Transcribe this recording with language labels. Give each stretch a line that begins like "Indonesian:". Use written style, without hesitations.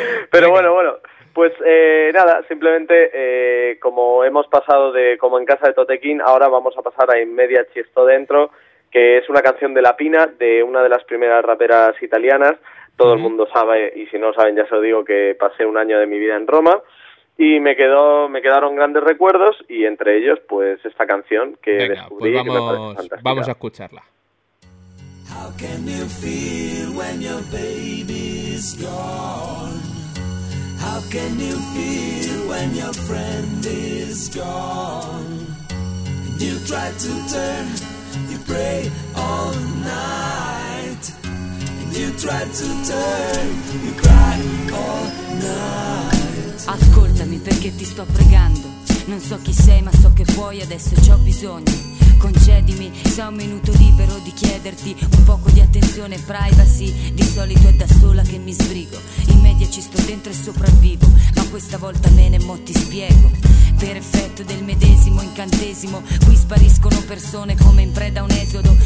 Spanish: Pero bueno, bueno. Pues nada, simplemente como hemos pasado de como en casa de Totequín, ahora vamos a pasar a In media ci sto dentro, que es una canción de La Pina, de una de las primeras raperas italianas. Todo el mundo sabe, y si no saben ya se lo digo, que pasé un año de mi vida en Roma y me quedaron grandes recuerdos, y entre ellos pues esta canción que y que me parece fantástica. Vamos a escucharla.
English: How can you feel when your baby's gone? How can you feel when your friend is gone? You try to turn, you pray all night. And you try to turn, you cry all night.
Italian: Ascoltami perché ti sto pregando. Non so chi sei ma so che vuoi, adesso c'ho bisogno. Concedimi se ho un minuto libero di chiederti un poco di attenzione e privacy. Di solito è da sola che mi sbrigo, in media ci sto dentro e sopravvivo. Ma questa volta me ne mo ti spiego. Per effetto del medesimo incantesimo qui spariscono persone come in preda a un esodo.